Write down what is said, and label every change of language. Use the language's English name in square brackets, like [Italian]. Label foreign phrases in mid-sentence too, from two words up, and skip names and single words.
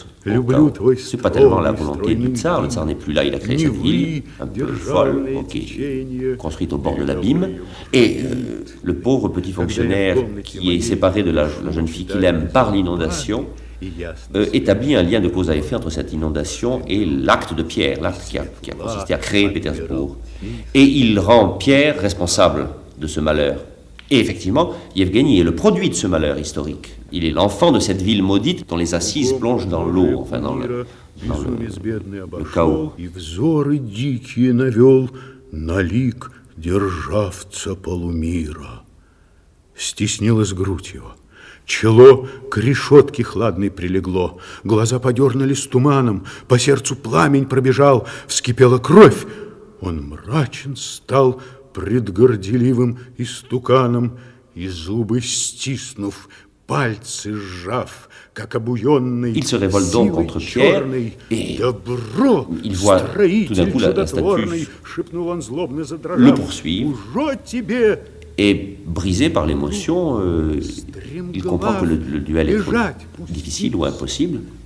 [French] C'est pas tellement la volonté du tsar, le tsar n'est plus là, il a créé cette ville, un peu folle, qui est construite au bord de l'abîme, et le pauvre petit fonctionnaire qui est séparé de la jeune fille qu'il aime par l'inondation, établit un lien de cause à effet entre cette inondation et l'acte de Pierre, l'acte qui a consisté à créer Pétersbourg. Et il rend Pierre responsable de ce malheur. Et effectivement, Yevgeny est le produit de ce malheur historique. Il est l'enfant de cette ville maudite dont les assises plongent dans l'eau, enfin dans le chaos. [Russian] И взоры дикие навел на лик державца полумира. Стеснилась грудь его, чело к решетке хладной прилегло, глаза подернулись туманом, по сердцу пламень пробежал, вскипела кровь. Он мрачен стал пред горделивым истуканом, и зубы стиснув, пальцы сжав, как обуенный [French] il se révolte donc contre Pierre et il voit tout d'un coup la statue le poursuivre et brisé par l'émotion, il comprend que le duel est trop difficile ou impossible.